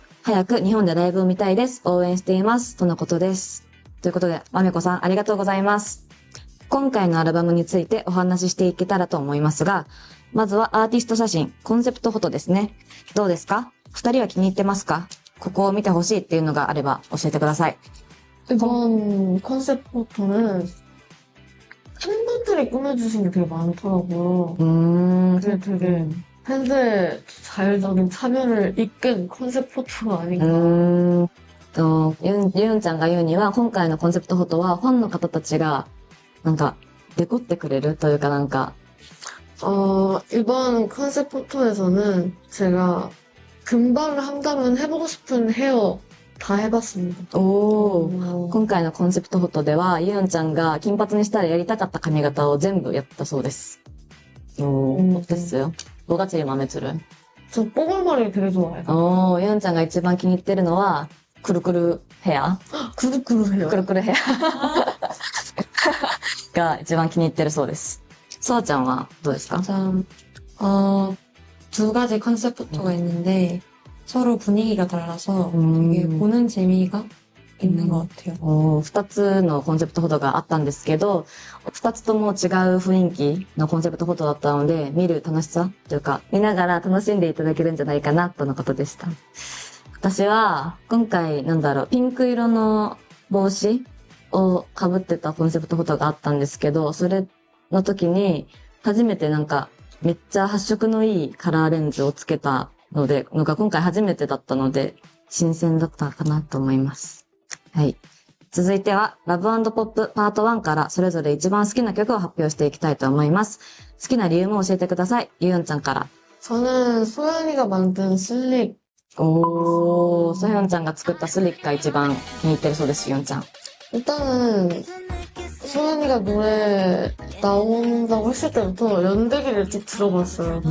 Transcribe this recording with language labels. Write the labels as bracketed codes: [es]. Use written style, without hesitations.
[ja] 早く日本でライブを見たいです。応援しています。とのことです。ということで、まめこさんありがとうございます。今回のアルバムについてお話ししていけたらと思いますが、まずはアーティスト写真、コンセプトフォトですね。どうですか？二人は気に入ってますか？ここを見てほしいっていうのがあれば教えてください。 [ko] 이번 컨셉 포토는 팬분들이 꾸며주신 게 되게 많더라고요. 그게 되게 팬들의 자율적인 참여를 이끈 컨셉 포토가 아닌가. [ja] ユンちゃんが言うには、今回のコンセプトフォトはファンの方たちが、なんか、デコってくれるというかなんか、 [ko] 이번 컨셉 포토에서는 제가 금발을 한다면 해보고 싶은 헤어 다 해봤습니다. [ja] 今回のコンセプトフォトでは、ユンちゃんが金髪にしたらやりたかった髪型を全部やったそうです。 [ko] 어땠어요? 뭐가 제일 마음에 들어요? 저 뽀글머리 되게 좋아해요. [ja] ユンちゃんが一番気に入ってるのは、くるくるヘア [ko] 구르구르 헤어. [ja] くるくるヘアが一番気に入ってるそうです。ソワちゃんはどうですか？ [ko] 참, 두 가지 컨셉 포토가 있는데 서로 분위기가 달라서 되게 보는 재미가 있는 것 같아요. [ja] 二つのコンセプトフォトがあったんですけど、二つとも違う雰囲気のコンセプトフォトだったので、見る楽しさというか、見ながら楽しんでいただけるんじゃないかな、とのことでした。私は、今回、ピンク色の帽子を被ってたコンセプトフォトがあったんですけど、それの時に、初めてめっちゃ発色のいいカラーレンズをつけたのが今回初めてだったので、新鮮だったかなと思います。はい。続いては、ラブ&ポップパート1からそれぞれ一番好きな曲を発表していきたいと思います。好きな理由も教えてください。ユンちゃんから。 [ko] 저는 소연이가 만든 슬릭. [ja] ソヨンちゃんが作ったスリックが一番気に入ってるそうです、ユンちゃん。 [ko] 일단은 소연이가 노래 나온다고 했을 때부터 연대기를 쭉 들어봤어요.